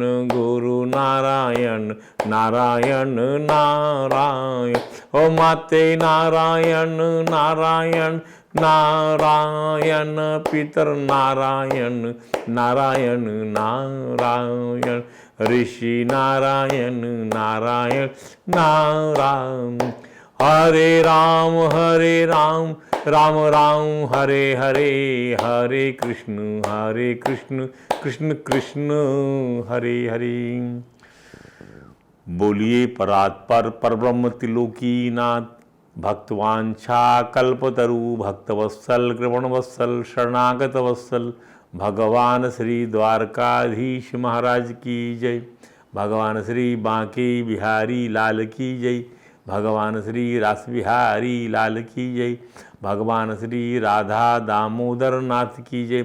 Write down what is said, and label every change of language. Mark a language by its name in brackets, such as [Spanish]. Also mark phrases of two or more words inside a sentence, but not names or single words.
[Sanskrit] गुरु नारायण नारायण नारायण ओ माते नारायण नारायण नारायण पितर नारायण नारायण नारायण ऋषि नारायण नारायण नारायण हरे राम राम राम हरे हरे हरे कृष्ण कृष्ण कृष्ण हरे हरे। [Hindi] बोलिए परात्पर परब्रह्म त्रिलोकीनाथ भक्तवांछा कल्पतरु भक्तवत्सल कृपणवत्सल शरणागत वत्सल भगवान श्री द्वारकाधीश महाराज की जय। भगवान श्री बांके बिहारी लाल की जय। भगवान श्री रास बिहारी लाल की जय। भगवान श्री राधा दामोदर नाथ की जय।